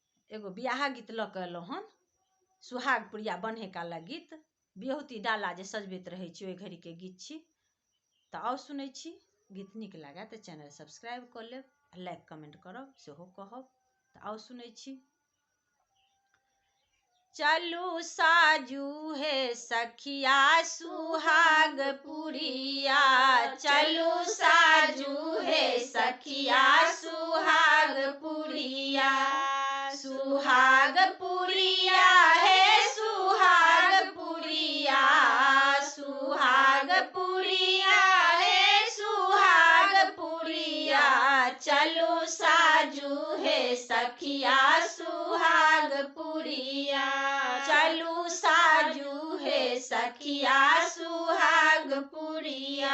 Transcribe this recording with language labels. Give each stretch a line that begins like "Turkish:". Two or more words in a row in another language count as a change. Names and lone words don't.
Maithili: एगो बियाह गीत लऽ कऽ अयलहुँ हन, सुहाग पुरिया बन्हे काला गीत, बियहुती डाला जे सजबैत रहै छी ओहि घड़ीके गीत छी। तऽ आउ सुनै छी। गीत नीक लागै तऽ
English: channel subscribe
Maithili: कऽ लेब,
English: like comment
Maithili: करब सेहो कहब। तऽ आउ सुनै छी। चलू साजू हे सखिया सुहाग पुरिया, चलू साजू हे सखिया सुहाग पुरिया, सुहाग पुरिया हे सुहाग पुरिया, सुहाग पुरिया हे सुहाग पुरिया, चलू साजू हे सखिया सुहाग पुरिया, चलू साजू हे सखिया सुहाग पुरिया।